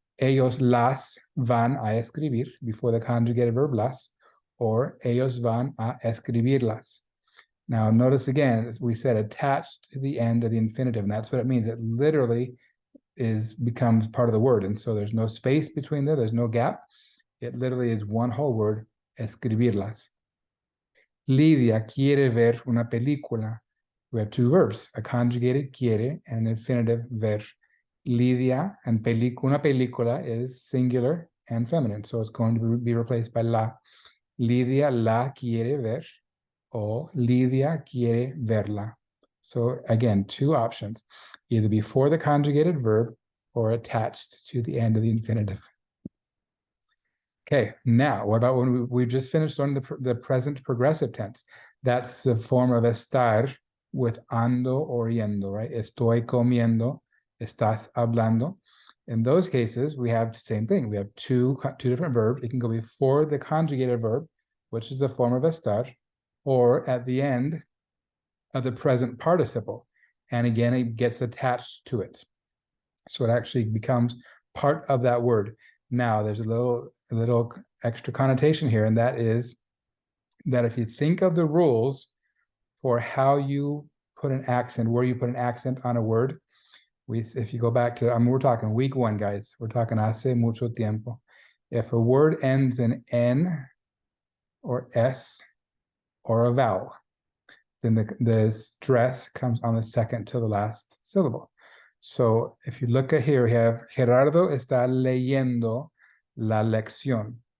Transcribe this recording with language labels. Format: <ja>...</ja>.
<es>Ellos las van a escribir, before the conjugated verb las, or ellos van a escribirlas.</es> <en>Now notice again, as we said, attached to the end of the infinitive, and that's what it means. It literally becomes part of the word, and so there's no space between there's no gap. It literally is one whole word, escribirlas.</en> <es>Lidia quiere ver una película.</es> <en>We have two verbs, a conjugated quiere and an infinitive ver. Lidia and una película is singular and feminine, so it's going to be replaced by la.</en> <es>Lidia la quiere ver, or Lidia quiere verla.</es> <en>So again, two options, either before the conjugated verb or attached to the end of the infinitive. Okay, now what about when we just finished learning the present progressive tense? That's the form of estar with ando or yendo, right?</en> <es>Estoy comiendo, estás hablando.</es> <en>In those cases, we have the same thing. We have two different verbs. It can go before the conjugated verb, which is the form of estar, or at the end of the present participle. And again, it gets attached to it. So it actually becomes part of that word. Now, there's a little extra connotation here, and that is that if you think of the rules for how you put an accent, where you put an accent on a word, if you go back to, we're talking week 1, guys.</en> <es>We're talking hace mucho tiempo.</es> <en>If a word ends in N or S or a vowel, then the stress comes on the second to the last syllable. So if you look at here, we have Gerardo está leyendo la lección.</en>